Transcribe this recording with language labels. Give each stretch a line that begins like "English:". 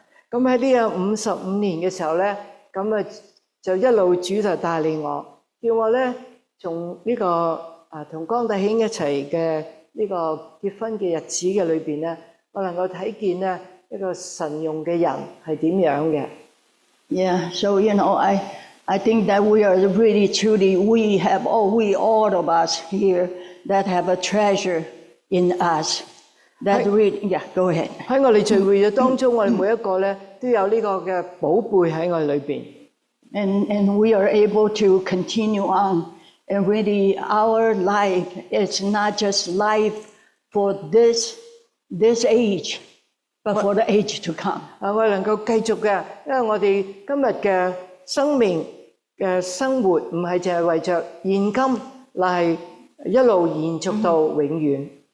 Cantonese: 咁喺呢55年嘅時候咧，咁就一路主就帶領我，叫我咧從呢個同江弟兄一齊嘅呢個結婚嘅日子嘅裏邊咧，我能夠睇見咧一個神用嘅人係點樣嘅。
English: Yeah, so I think that we are really truly all of us here that have a treasure in us. That really, yeah, go ahead.
Cantonese: 喺我哋聚會嘅當中，我哋每一個咧都有呢個嘅寶貝喺我哋裏邊。
English: And we are able to continue on. And really, our life is not just life for this age, but for the age to come.
Cantonese: 我哋能夠繼續嘅，因為我哋今日嘅生命嘅生活唔係淨係為着現今，乃係一路延續到永遠。